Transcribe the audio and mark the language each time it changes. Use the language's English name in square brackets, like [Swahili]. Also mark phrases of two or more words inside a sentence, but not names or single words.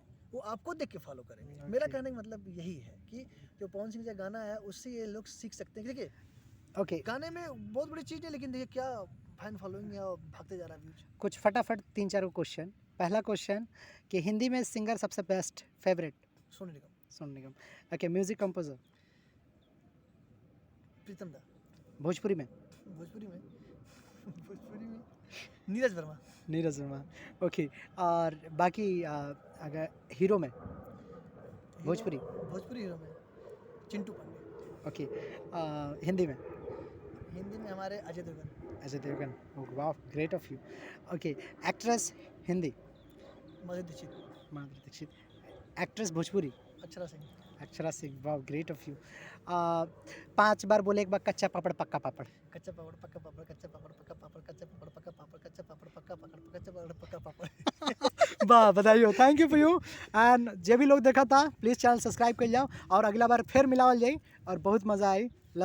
[Hindi] वो आपको देख के फॉलो करेंगे। मेरा कहने का मतलब यही है कि जो पवन सिंह का गाना है उससे ये लोग सीख सकते हैं। देखिए ओके गाने में बहुत बड़ी चीज़ है, लेकिन देखिए क्या [English] fan following [Hindi] है और भागते जा रहा है व्यूज। कुछ फटाफट 3-4 क्वेश्चन। पहला क्वेश्चन कि हिंदी में सिंगर सबसे [English] best favorite? [Hindi] सोनू निगम। सोनू निगम। ओके [English] music composer? [Hindi] प्रीतम दा। भोजपुरी में? भोजपुरी में नीरज वर्मा। नीरज वर्मा। ओके और बाकी अगर हीरो में भोजपुरी? भोजपुरी हीरो में चिंटू पांडे। ओके हिंदी में? हिंदी में हमारे अजय देवगन। अजय देवगन। वाह [English] great of you. [Hindi] ओके एक्ट्रेस हिंदी? माधुरी दीक्षित। माधुरी दीक्षित। एक्ट्रेस भोजपुरी? अक्षरा सिंह। अक्षरा सिंह। वाह [English] great of you. [Hindi] 5 बार बोले एक बार कच्चा पापड़ पक्का पापड़? कच्चा पापड़ पक्का पापड़, कच्चा पापड़ पक्का पापड़, कच्चा पापड़ पक्का पापड़, कच्चा पापड़ पक्का पापड़, कच्चा पापड़ पक्का पापड़। वाह बधाई [English] thank you for you. [Hindi] एंड जे भी लोग देखा था [English] please channel subscribe [Hindi] कर जाओ और अगला बार फिर मिलावल जाए और बहुत मज़ा आई।